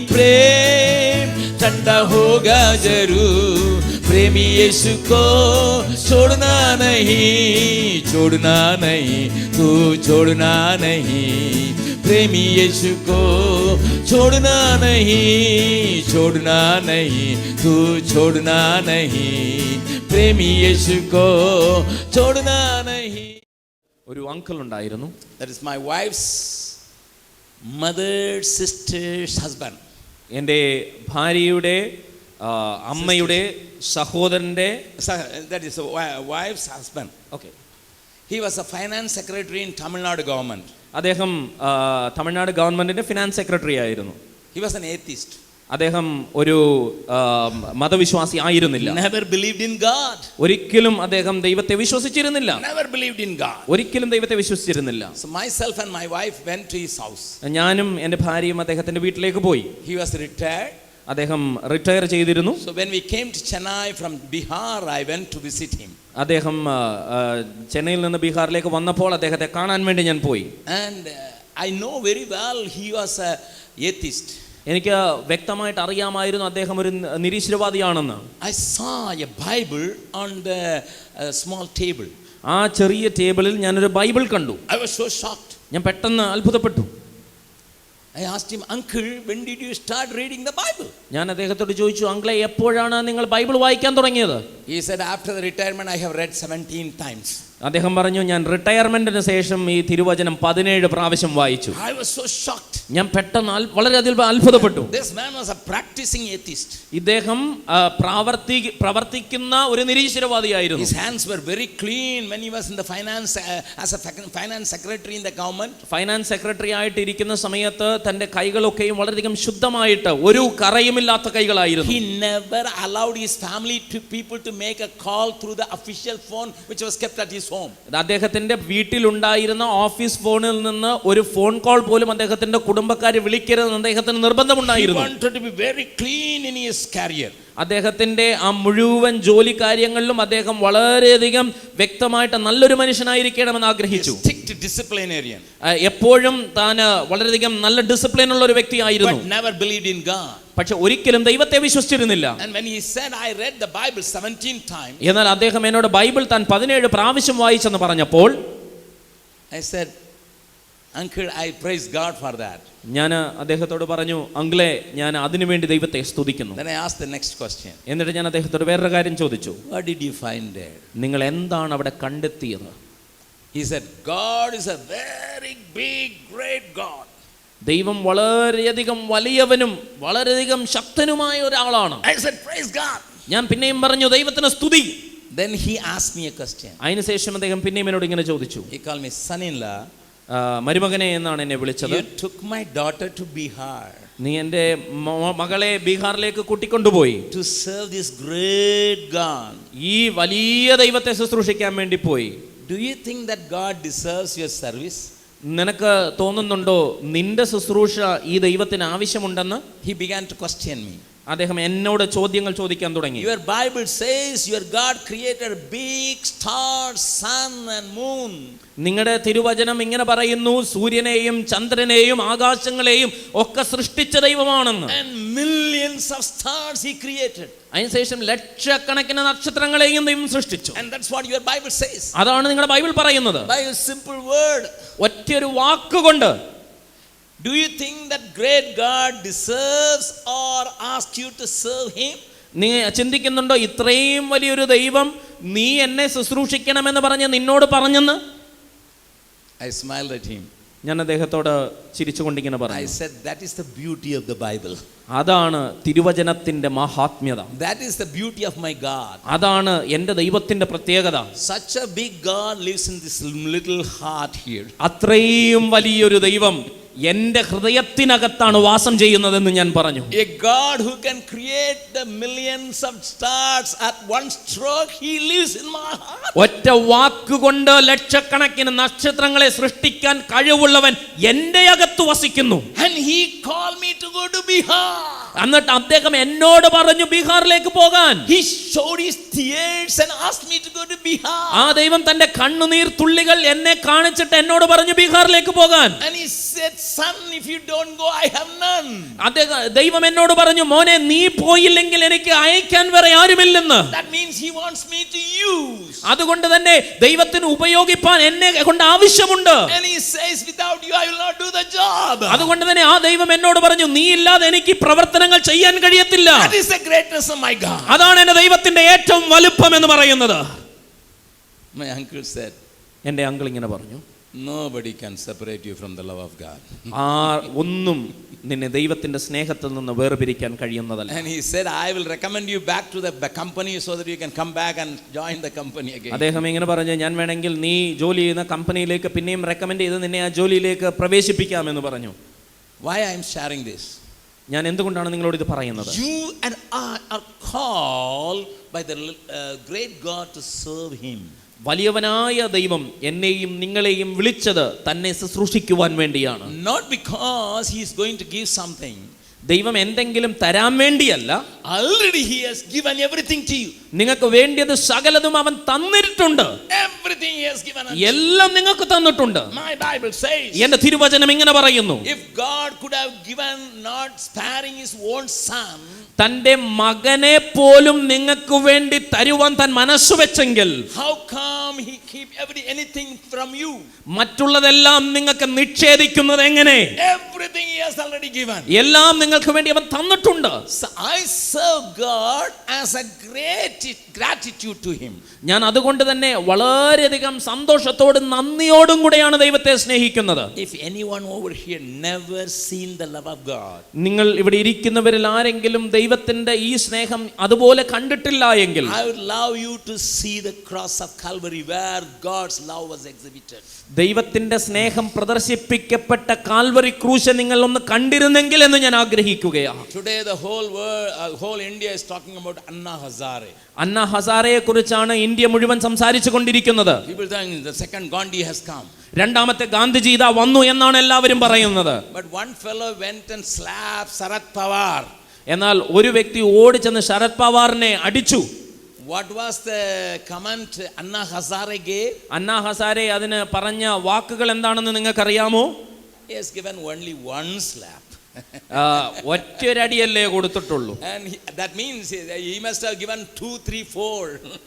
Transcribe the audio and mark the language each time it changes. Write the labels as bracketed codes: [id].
[hi] प्रेम ठंडा होगा जरूर, प्रेमी यीशु को छोड़ना नहीं, छोड़ना नहीं, तू छोड़ना नहीं। प्रेमी यीशु को छोड़ना नहीं, छोड़ना नहीं, तू छोड़ना नहीं। प्रेमी यीशु को छोड़ना नहीं. [ml] ഒരു അങ്കിൾ ഉണ്ടായിരുന്നു. [en] That is my wife's mother's sister's husband. [ml] എൻ്റെ ഭാര്യയുടെ അമ്മയുടെ സഹോദരൻ്റെ, [en] that is wife's husband. Okay. He was a finance secretary in Tamil Nadu government. [ml] അദ്ദേഹം തമിഴ്നാട് ഗവൺമെന്റിന്റെ ഫിനാൻസ് സെക്രട്ടറി ആയിരുന്നു. [en] He was an atheist. [ml] അദ്ദേഹം ഒരു മതവിശ്വാസി ആയിരുന്നില്ല. [en] Never believed in God. [ml] ഒരിക്കലും അദ്ദേഹം ദൈവത്തെ വിശ്വസിച്ചിരുന്നില്ല. [en] Never believed in God. [ml] ഒരിക്കലും ദൈവത്തെ വിശ്വസിച്ചിരുന്നില്ല. [en] So myself and my wife went to his house. [ml] ഞാനും എൻ്റെ ഭാര്യയും അദ്ദേഹത്തിന്റെ വീട്ടിലേക്ക് പോയി. [en] He was retired. [ml] അദ്ദേഹം റിട്ടയർ ചെയ്തിരുന്നു. [en] So when we came to Chennai from Bihar, I went to visit him. [ml] അദ്ദേഹം ചെന്നൈയിൽ നിന്ന് ബീഹാറിലേക്ക് വന്നപ്പോൾ അദ്ദേഹത്തെ കാണാൻ വേണ്ടി ഞാൻ പോയി. [en] And I know very well he was a atheist. [ml] എനിക്ക് വ്യക്തമായിട്ട് അറിയാമായിരുന്നു അദ്ദേഹം ഒരു നിരീശ്വരവാദിയാണെന്ന്. [en] I saw a Bible on the small table. [ml] ആ ചെറിയ ടേബിളിൽ ഞാനൊരു ബൈബിൾ കണ്ടു. [en] I was so shocked. [ml] ഞാൻ പെട്ടെന്ന് അത്ഭുതപ്പെട്ടു. [en] I asked him, Uncle, when did you start reading the Bible? [ml] ഞാൻ അദ്ദേഹത്തോട് ചോദിച്ചു, അങ്കിളെ എപ്പോഴാണ് നിങ്ങൾ ബൈബിൾ വായിക്കാൻ തുടങ്ങിയത്? [en] He said, after the retirement I have read 17 times. [ml] അദ്ദേഹം പറഞ്ഞു, ഞാൻ റിട്ടയർമെന്റിന് ശേഷം ഈ തിരുവചനം 17 പ്രാവശ്യം വായിച്ചു. [en] I was so shocked. [ml] ഞാൻ പെട്ടെന്ന് വളരെയധികം അത്ഭുതപ്പെട്ടു. [en] This man was a practicing atheist. [ml] ഇദ്ദേഹം പ്രവർത്തിക്കുന്ന ഒരു നിരീശ്വരവാദിയായിരുന്നു. [en] His hands were very clean when he was in the finance as a finance secretary in the government. [ml] Finance secretary ആയിട്ട് ഇരിക്കുന്ന സമയത്ത് തന്റെ കൈകളൊക്കെയും വളരെയധികം ശുദ്ധമായിട്ട് ഒരു കറയുമില്ലാത്ത കൈകളായിരുന്നു. [en] He never allowed his family to people to make a call through the official phone which was kept at his home. [ml] അദ്ദേഹത്തിന്റെ വീട്ടിലുണ്ടായിരുന്ന office ഫോണിൽ നിന്ന് ഒരു ഫോൺ കോൾ പോലും അദ്ദേഹത്തിന്റെ കുടുംബക്കാരെ വിളിക്കരുതെന്ന് അദ്ദേഹത്തിന് നിർബന്ധമുണ്ടായിരുന്നു. [en] He wanted to be very clean in his career. [ml] അദ്ദേഹത്തിന്റെ ആ മുഴുവൻ ജോലി കാര്യങ്ങളിലും അദ്ദേഹം വളരെയധികം വ്യക്തമായിട്ട് നല്ലൊരു മനുഷ്യനായിരിക്കണമെന്ന് ആഗ്രഹിച്ചു. [en] Strict disciplinarian. [ml] എപ്പോഴും താൻ വളരെയധികം നല്ല ഡിസിപ്ലിൻ ഉള്ള ഒരു വ്യക്തിയായിരുന്നു. [en] But never believed in God. [ml] പക്ഷെ ഒരിക്കലും ദൈവത്തെ വിശ്വസിച്ചിരുന്നില്ല. [en] And when he said I read the Bible 17 times, [ml] എന്നാൽ അദ്ദേഹം എന്നോട് ബൈബിൾ താൻ 17 പ്രാവശ്യം വായിച്ചെന്ന് പറഞ്ഞപ്പോൾ [en] I said, Uncle, I praise God for that. [ml] ഞാൻ അദ്ദേഹത്തോട് പറഞ്ഞു, അങ്കിളെ ഞാൻ അതിനു വേണ്ടി ദൈവത്തെ സ്തുതിക്കുന്നു. [en] Then I asked the next question. [ml] എന്നിട്ട് ഞാൻ അദ്ദേഹത്തോട് വേറൊരു കാര്യം ചോദിച്ചു. [en] What did you find there? [ml] നിങ്ങൾ എന്താണ് അവിടെ കണ്ടെത്തിയത്? [en] He said, God is a very big, great God. [ml] ദൈവം വളരെയധികം വലിയവനും വളരെയധികം ശക്തനുമായ ഒരാളാണ്. [en] I said, praise God. [ml] ഞാൻ പിന്നെയും പറഞ്ഞു, ദൈവത്തിന് സ്തുതി. [en] Then he asked me a question. [ml] അതിനുശേഷം അദ്ദേഹം പിന്നെയും എന്നോട് ഇങ്ങനെ ചോദിച്ചു. [en] He called me son-in-law. [ml] മരുമകനെ എന്നാണ് എന്നെ വിളിച്ചത്. [en] You took my daughter to Bihar. [ml] നീ എൻ്റെ മകളെ ബീഹാറിലേക്ക് കൂട്ടിക്കൊണ്ടുപോയി. [en] To serve this great God. [ml] ഈ വലിയ ദൈവത്തെ ശുശ്രൂഷിക്കാൻ വേണ്ടി പോയി. [en] Do you think that God deserves your service? [ml] നിനക്ക് തോന്നുന്നുണ്ടോ നിന്റെ ശുശ്രൂഷ ഈ ദൈവത്തിന് ആവശ്യമുണ്ടെന്ന്? [en] He began to question me. [ml] അദ്ദേഹം എന്നോട് ചോദ്യങ്ങൾ ചോദിക്കാൻ തുടങ്ങി. [en] Your Bible says your God created big stars, sun and moon. [ml] നിങ്ങളുടെ തിരുവചനം ഇങ്ങനെ പറയുന്നു, സൂര്യനെയും ചന്ദ്രനെയും ആകാശങ്ങളെയും ഒക്കെ സൃഷ്ടിച്ച ദൈവമാണെന്ന്. [en] And millions of stars he created. [ml] അതിനുശേഷം ലക്ഷക്കണക്കിന് നക്ഷത്രങ്ങളെയും ദൈവം സൃഷ്ടിച്ചു. [en] And that's what your Bible says. [ml] അതാണ് നിങ്ങളുടെ ബൈബിൾ പറയുന്നത്. [en] By a simple word. [ml] ഒറ്റൊരു വാക്കുകൊണ്ട്. [en] Do you think that great God deserves or asks you to serve him? [ml] നീ ചിന്തിക്കുന്നുണ്ടോ ഇത്രയും വലിയൊരു ദൈവം നീ എന്നെ ശുശ്രൂഷിക്കണമെന്ന് പറഞ്ഞ് നിന്നോട് പറഞ്ഞെന്ന്? [en] I smiled at him. [ml] ഞാൻ അദ്ദേഹത്തോട് ചിരിച്ചുകൊണ്ടിങ്ങനെ പറഞ്ഞു. [en] I said that is the beauty of the Bible. [ml] അതാണ് തിരുവചനത്തിന്റെ മഹാത്മ്യത. [en] That is the beauty of my God. [ml] അതാണ് എൻ്റെ ദൈവത്തിന്റെ പ്രത്യേകത. [en] Such a big God lives in this little heart here. [ml] അത്രയും വലിയൊരു ദൈവം എന്റെ ഹൃദയത്തിനകത്താണ് വാസം ചെയ്യുന്നതെന്ന് ഞാൻ പറഞ്ഞു. [en] A God who can create the millions of stars at one stroke, He lives in my heart. [ml] ഒറ്റ വാക്കുകൊണ്ട് ലക്ഷക്കണക്കിന് നക്ഷത്രങ്ങളെ സൃഷ്ടിക്കാൻ കഴിവുള്ളവൻ എന്റെ അകത്ത് വസിക്കുന്നു. [en] And He called me to go to Bihar. [ml] എന്നിട്ട് അദ്ദേഹം എന്നോട് പറഞ്ഞു ബീഹാറിലേക്ക് പോകാൻ. [en] He showed His tears and asked me to go to Bihar. [ml] ആ ദൈവം തന്റെ കണ്ണുനീർ തുള്ളികൾ എന്നെ കാണിച്ചിട്ട് എന്നോട് പറഞ്ഞു ബീഹാറിലേക്ക് പോകാൻ. [en] And He said, son, if you don't go, I have none. [ml] ദൈവം എന്നോട് പറഞ്ഞു മോനെ നീ പോയില്ലെങ്കിൽ എനിക്ക് അയക്കാൻ വേറെ ആരുമില്ലെന്ന്. [en] That means He wants me to use. [ml] അതുകൊണ്ട് തന്നെ ദൈവത്തിന് ഉപയോഗിപ്പാൻ എന്നെ കൊണ്ട് ആവശ്യമുണ്ട്. [en] And He says, without you I will not do the job. [ml] അതുകൊണ്ട് തന്നെ ആ ദൈവം എന്നോട് പറഞ്ഞു നീ ഇല്ലാതെ എനിക്ക് പ്രവർത്തനങ്ങൾ ചെയ്യാൻ കഴിയത്തില്ല. [en] That is the greatness of my God. [ml] അതാണ് എന്റെ ദൈവത്തിന്റെ ഏറ്റവും വലുപ്പം എന്ന് പറയുന്നത്. [en] My uncle said, [ml] എന്റെ അങ്കിൾ ഇങ്ങനെ പറഞ്ഞു, [en] nobody can separate you from the love of God. [ml] ഒന്നും നിന്നെ ദൈവത്തിന്റെ സ്നേഹത്തിൽ നിന്ന് വേർപിരിക്കാൻ കഴിയുന്നതല്ല. [en] And he said, I will recommend you back to the company so that you can come back and join the company again. [ml] അദ്ദേഹം ഇങ്ങനെ പറഞ്ഞു, ഞാൻ വേണമെങ്കിൽ നീ ജോലി ചെയ്യുന്ന കമ്പനിയിലേക്ക് പിന്നെയും റെക്കമെൻഡ് ചെയ്ത് നിന്നെ ആ ജോലിയിലേക്ക് പ്രവേശിപ്പിക്കാമെന്ന് പറഞ്ഞു. [en] Why I am sharing this? [ml] ഞാൻ എന്തുകൊണ്ടാണ് നിങ്ങളോട് ഇത് പറയുന്നത്? [en] You and I are called by the great God to serve Him. [ml] വലിയവനായ ദൈവം എന്നെയും നിങ്ങളെയും വിളിച്ചത് തന്നെ ശുശ്രൂഷിക്കുവാൻ വേണ്ടിയാണ്. [en] Not because He is going to give something. [ml] ദൈവം എന്തെങ്കിലും തരാൻ വേണ്ടിയല്ല. [en] Already He has given everything to you. [ml] നിങ്ങൾക്ക് വേണ്ടിയത് സകലതും അവൻ തന്നിട്ടുണ്ട്. [en] Everything He has given us. [ml] എല്ലാം നിങ്ങൾക്ക് തന്നിട്ടുണ്ട്. [en] My Bible says, [ml] എന്റെ തിരുവചനം ഇങ്ങനെ പറയുന്നു, [en] if God could have given, not sparing His own son, [ml] തന്റെ മകനെ പോലും നിങ്ങൾക്ക് വേണ്ടി തരുവാൻ താൻ മനസ്സ് വെച്ചെങ്കിൽ [en] how come He keep anything from you? [ml] മറ്റുള്ളതെല്ലാം നിങ്ങൾക്ക് നിഷേധിക്കുന്നത് എങ്ങനെ? [en] Everything He has already given. [ml] എല്ലാം നിങ്ങൾക്ക് വേണ്ടി അവൻ തന്നിട്ടുണ്ട്. [en] So I serve God as a great gratitude to Him. [ml] ഞാൻ അതുകൊണ്ട് തന്നെ വളരെയധികം സന്തോഷത്തോടും നന്ദിയോടും കൂടെയാണ് ദൈവത്തെ സ്നേഹിക്കുന്നത്. [en] If anyone over here never seen the love of God, [ml] നിങ്ങൾ ഇവിടെ ഇരിക്കുന്നവരിൽ ആരെങ്കിലും ദൈവത്തിന്റെ ഈ സ്നേഹം അതുപോലെ കണ്ടിട്ടില്ല എങ്കിൽ [en] I would love you to see the cross of Calvary where God's love was exhibited. [ml] ദൈവത്തിന്റെ സ്നേഹം പ്രദർശിപ്പിക്കപ്പെട്ട കാൽവറി ക്രൂശ് നിങ്ങൾ ഒന്ന് കണ്ടിരുന്നെങ്കിൽ എന്ന് ഞാൻ ആഗ്രഹിക്കുകയാണ്. [en] Today the whole India is talking about Anna Hazare. [ml] അന്ന ഹസാരയെ കുറിച്ചാണ് ഇന്ത്യ മുഴുവൻ സംസാരിച്ചു കൊണ്ടിരിക്കുന്നത്. [en] People think the second Gandhi has come. [ml] രണ്ടാമത്തെ ഗാന്ധിജി ഇതാ വന്നു എന്നാണ് എല്ലാവരും പറയുന്നത്. [en] But one fellow went and slapped Sharad Pawar. [ml] എന്നാൽ ഒരു വ്യക്തി ഓടിച്ചെന്ന് ശരത് പവാറിനെ അടിച്ചു. [en] What was the comment Anna Hazare gave? [ml] അന്ന ഹസാരെ അതിന് പറഞ്ഞ വാക്കുകൾ എന്താണെന്ന് നിങ്ങൾക്കറിയാമോ? [en] He has given only one slap. [ml] ഒറ്റൊരടിയല്ലേ കൊടുത്തിട്ടുള്ളൂ. [en] And that means he must have given 2, 3, 4.